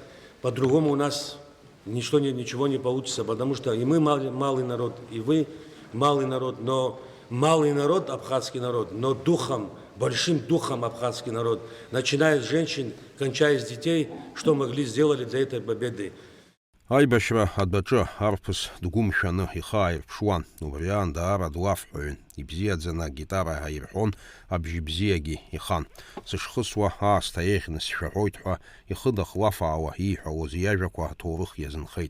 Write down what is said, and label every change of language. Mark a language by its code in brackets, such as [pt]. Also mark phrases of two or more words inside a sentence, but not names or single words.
[ru] По-другому у нас ничего не получится, потому что и мы малый народ, и вы малый народ, но малый народ, абхазский народ, но духом, большим духом абхазский народ, начиная с женщин, кончая с детей, что могли сделать для этой победы. [ab] Аибашра адбаҿы арԥыс дгәымшәаны ихы ааирԥшуан, убри аан даара длафҳәаҩын, ибзиаӡаны агитара аирҳәон, абжьы бзиагьы ихан. Сышхысуа аасҭа еиӷьны сшәаҳәоит ҳәа ихы дахлафаауа ииҳәауаз иажәақәа аҭоурых иазынхеит.